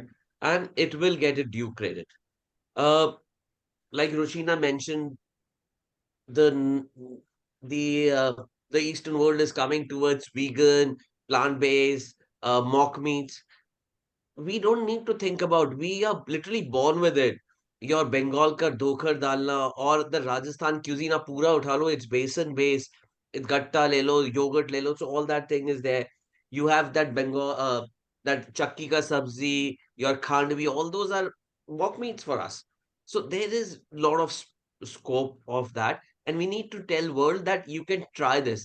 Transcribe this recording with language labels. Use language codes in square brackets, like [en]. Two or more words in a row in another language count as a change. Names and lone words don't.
[en] and it will get a due credit. Uh, like Ruchina mentioned, the the Eastern world is coming towards vegan, plant-based, mock meats. We don't need to think about, we are literally born with it. Your Bengal ka dokhar dalna or the Rajasthan cuisine [hi] आप पूरा उठा लो, [en] it's besan based, it's gatta [hi] ले लो, [en] yogurt [hi] ले लो, [en] so all that thing is there. You have that Bengal, that [hi] चक्की का सब्ज़ी, [en] your khandvi, all those are mock meats for us. So there is a lot of scope of that, and we need to tell world that you can try this.